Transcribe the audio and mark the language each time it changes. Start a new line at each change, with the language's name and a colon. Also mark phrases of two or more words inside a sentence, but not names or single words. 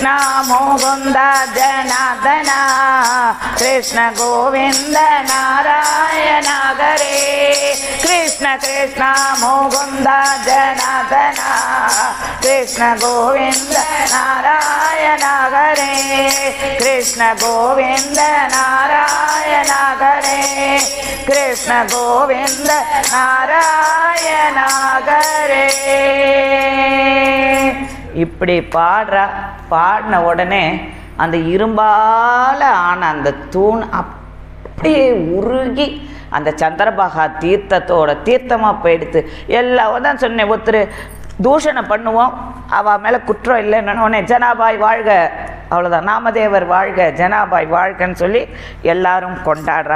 Sanskrit: मुकुंद जनार्दन, कृष्ण गोविंद नारायण हरे, कृष्ण कृष्ण मुकुंद जनार्दन, कृष्ण गोविंद नारायण हरे, कृष्ण गोविंद नारायण हरे, कृष्ण गोविंद नारायण हरे.
Tamil: இப்படி பாடுறா. பாடின உடனே அந்த இரும்பால ஆன அந்த தூண் அப்படியே உருகி அந்த சந்திரபாகா தீர்த்தத்தோட தீர்த்தமாக போயிடுத்து. எல்லாம் தான் சொன்னேன், ஒருத்தர் தூஷணம் பண்ணுவோம், அவள் மேலே குற்றம் இல்லைன்னு உடனே ஜனாபாய் வாழ்க, அவ்வளோதான், நாமதேவர் வாழ்க, ஜனாபாய் வாழ்கன்னு சொல்லி எல்லாரும் கொண்டாடுறா.